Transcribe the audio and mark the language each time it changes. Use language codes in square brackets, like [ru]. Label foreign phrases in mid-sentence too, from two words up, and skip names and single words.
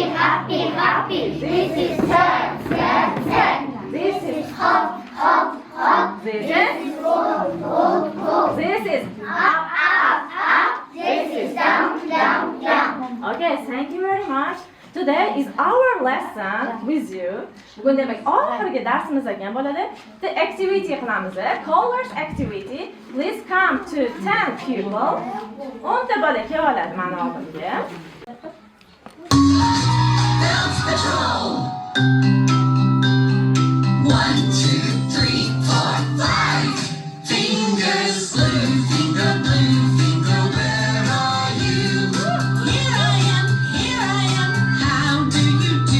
[en] This is sad. This is Hop. this is Roll. this is Up. This is down. Okay, thank you very much. Today is our lesson with you. [uz] Bugun demak oxirgi darsimiz ekan bo'ladi. [en] The activity qilamiz. Colors activity. Please come to 10 people. [uz] 10 ta bola kelib oladi mana oldimga. [en] Bounce Patrol. 1, 2, 3, 4, 5. Fingers blue, finger, where are you? Here I am, how do you do?